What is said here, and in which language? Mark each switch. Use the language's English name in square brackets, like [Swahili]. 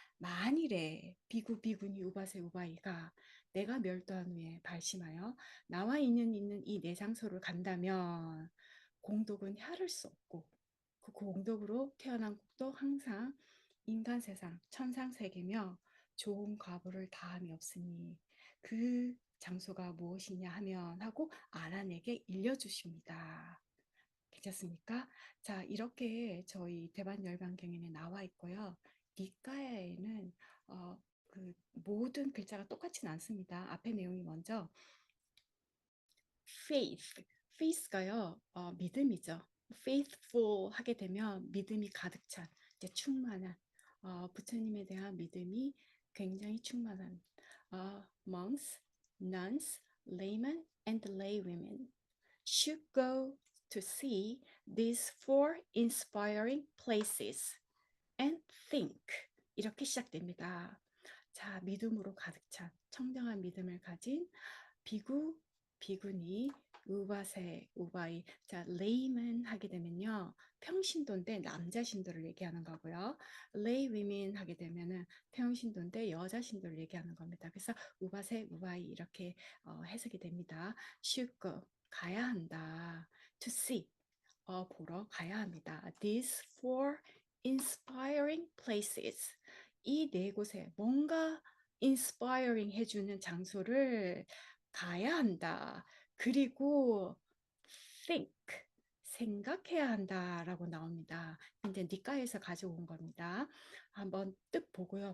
[Korean] 만일에 비구 비구니 우바세 우바이가 내가 멸도한 후에 발심하여 나와 있는 이 내 장소를 간다면 공덕은 헤아릴 수 없고 그 공덕으로 태어난 국도 항상 인간 세상 천상 세계며 좋은 과보를 다함이 없으니 그 장소가 무엇이냐 하면 하고 아란에게 일려주십니다. 괜찮습니까? 자, 이렇게 저희 대반열반경에 나와 있고요. 니까야에는 그 모든 글자가 똑같지는 않습니다. 앞에 내용이 먼저 faith, faith가요, 믿음이죠. [English] faithful [Korean] 하게 되면 믿음이 가득 찬, 이제 충만한, 부처님에 대한 믿음이 굉장히 충만한 [English] monks, nuns, laymen, and laywomen should go to see these four inspiring places and think. [Korean] 이렇게 시작됩니다. 자, 믿음으로 가득 찬 청정한 믿음을 가진 비구, 비구니, 우바세, 우바이. 자, 레이만 하게 되면요. 평신도인데 남자 신도를 얘기하는 거고요. 레이 위민 하게 되면은 평신도인데 여자 신도를 얘기하는 겁니다. 그래서 우바세, 우바이 이렇게 해석이 됩니다. [English] should go, [Korean] 가야 한다. [English] to see, [Korean] 보러 가야 합니다. [English] These four inspiring places. [Korean] 이 네 곳에 뭔가 inspiring 해주는 장소를 가야 한다. 그리고 think, 생각해야 한다라고 나옵니다. 이제 니까에서 가져온 겁니다. 한번 뜻 보고요.